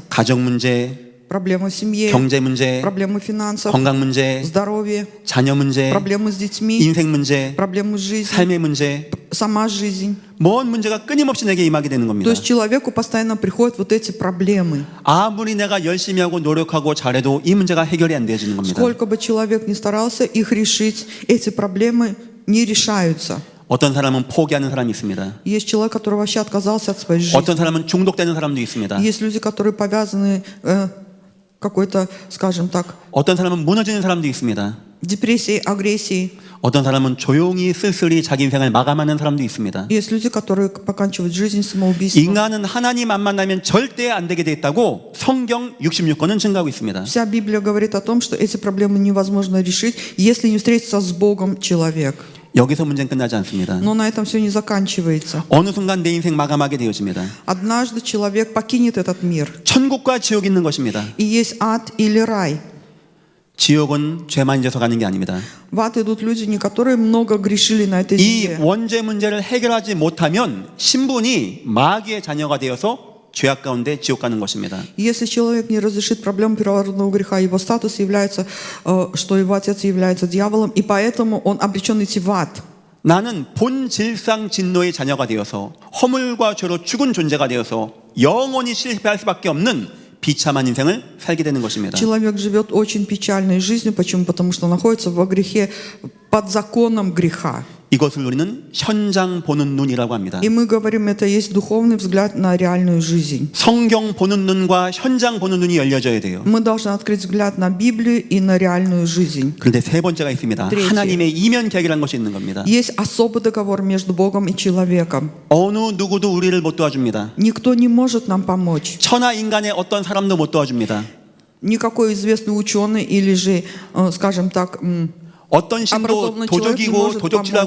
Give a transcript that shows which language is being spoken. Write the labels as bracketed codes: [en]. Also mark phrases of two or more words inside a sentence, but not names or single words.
[ko] 가정 문제, [ru] Проблемы в семье, [ko] 경제 문제, [ru] проблемы финансов, [ko] 건강 문제, [ru] здоровье, [ko] 자녀 문제, [ru] проблемы с детьми, [ko] 인생 문제, [ru] проблемы с жизнью, [ko] 삶의 문제, [ru] сама жизнь. [ko] 뭔 문제가 끊임없이 내게 임하게 되는 [ru] То [ko] 겁니다. [ru] есть человеку постоянно приходят вот эти проблемы. [ko] 아무리 내가 열심히 하고 노력하고 잘해도 이 문제가 해결이 안 되어지는 겁니다. [ru] Сколько бы человек ни старался их решить, эти проблемы не решаются. [ko] 어떤 사람은 포기하는 사람이 있습니다. [ru] Есть человек, который вообще отказался от своей жизни. [ko] 어떤 사람은 중독되는 사람도 있습니다. [ru] Есть люди, которые повязаны какой-то, скажем так, [ko] 어떤 사람은 무너지는 사람도 있습니다. [ru] депрессией, агрессией. [ko] 어떤 사람은 조용히 쓸쓸히 자기 인생을 마감하는 사람도 있습니다. [ru] Есть люди, которые поканчивают жизнь самоубийством. [ko] 인간은 하나님 안 만나면 절대 안 되게 돼 있다고 성경 66권은 증가하고 있습니다. [ru] Вся Библия говорит о том, что эти проблемы невозможно решить, если не встретиться с Богом человек. [ko] 여기서 문제는 끝나지 않습니다. [ru] Но на этом все не заканчивается. [ko] 어느 순간 내 인생 마감하게 되어집니다. [ru] Однажды человек покинет этот мир. [ko] 천국과 지옥이 있는 것입니다. [ru] И есть ад или рай. [ko] 지옥은 죄만 져서 가는 게 아닙니다. [ru] В ад идут люди, не которые много грешили на этой [ko] 이 [ru] земле. [ko] 원죄 문제를 해결하지 못하면 신분이 마귀의 자녀가 되어서 죄악 가운데 지옥 가는 것입니다. [ru] Если человек не разрешит проблему первородного греха, его статус является, что его отец является дьяволом, и поэтому он обречен идти в ад. [ko] 나는 본질상 진노의 자녀가 되어서 허물과 죄로 죽은 존재가 되어서 영원히 실패할 수밖에 없는 비참한 인생을 살게 되는 것입니다. [ru] Человек живет очень печальной жизнью. Почему? Потому что находится во грехе под законом греха. [ko] 이것을 우리는 현장 보는 눈이라고 합니다. [ru] И мы говорим, это есть духовный взгляд на реальную жизнь. [ko] 성경 보는 눈과 현장 보는 눈이 열려져야 돼요. [ru] Мы должны открыть взгляд на Библию и на реальную жизнь. [ko] 그런데 세 번째가 있습니다. 트레이치. 하나님의 이면 계약이라는 것이 있는 겁니다. [ru] Есть особый договор между Богом и человеком. [ko] 어느 누구도 우리를 못 도와줍니다. [ru] Никто не может нам помочь. [ko] 천하 인간의 어떤 사람도 못 도와줍니다. [ru] Никакой известный ученый или же, скажем так, [ko] 어떤 신도 [ru] образованный человек не [ko] 도적이고 [ru] может [ko] 도적질하고